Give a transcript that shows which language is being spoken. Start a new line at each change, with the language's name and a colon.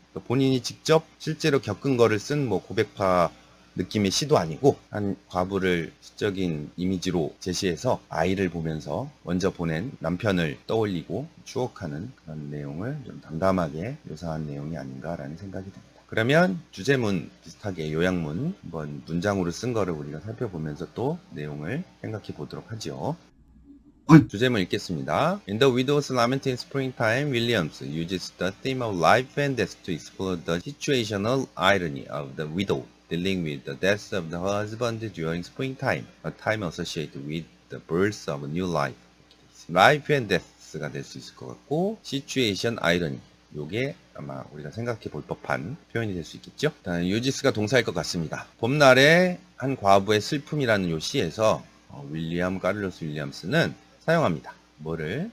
Korean: 그러니까 본인이 직접 실제로 겪은 거를 쓴 뭐 고백파 느낌의 시도 아니고 한 과부를 시적인 이미지로 제시해서 아이를 보면서 먼저 보낸 남편을 떠올리고 추억하는 그런 내용을 좀 담담하게 묘사한 내용이 아닌가라는 생각이 듭니다. 그러면 주제문 비슷하게 요약문 한번 문장으로 쓴 거를 우리가 살펴보면서 또 내용을 생각해 보도록 하죠. 주제문 읽겠습니다.
English: In the widow's lament in springtime, Williams uses the theme of life and death to explore the situational irony of the widow, dealing with the death of the husband during springtime, a time associated with the birth of a new life. Life and death
Korean: 가 될 수 있을 것 같고,
English: situation irony.
Korean: 요게 아마 우리가 생각해 볼 법한 표현이 될 수 있겠죠. 일단 유지스가 동사일 것 같습니다. 봄날의 한 과부의 슬픔이라는 요 시에서 윌리엄 카를로스 윌리엄스는 사용합니다. 뭐를?